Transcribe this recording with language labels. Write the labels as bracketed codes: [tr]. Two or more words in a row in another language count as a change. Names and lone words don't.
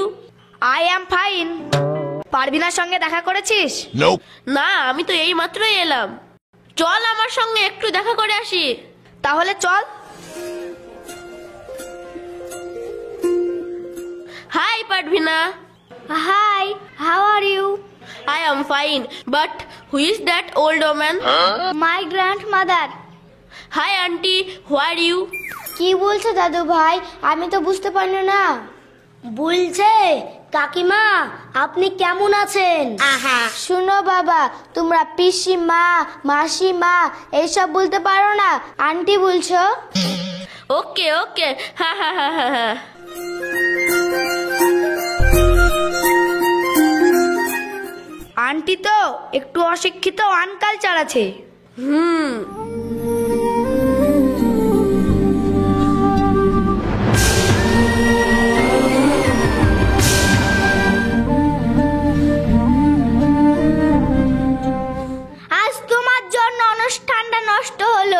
[en] I am fine. [bn] পারভিনার সঙ্গে দেখা করেছিস? না, আমি তো এই মাত্রই এলাম। চল আমার সঙ্গে একটু দেখা করে আসি। তাহলে চল। হাই পারভিনা। [en] Hi, how are you? I am fine, but who is that old woman? My grandmother. Hi auntie, who are you? [bn] কি বলছো দাদু ভাই? আমি তো বুঝতে পারলো না। বলছে, কাকিমা আপনি কেমন আছেন? শুনো বাবা, তোমরা পিসিমা, মাসিমা এইসব বলতে পারো না, আন্টি বলছো। [en] Okay, okay. Ha ha ha ha ha. [bn] আন্টি তো একটু অশিক্ষিত, আনকালচার আছে। আজ তোমার জন্য অনুষ্ঠানটা নষ্ট হলো।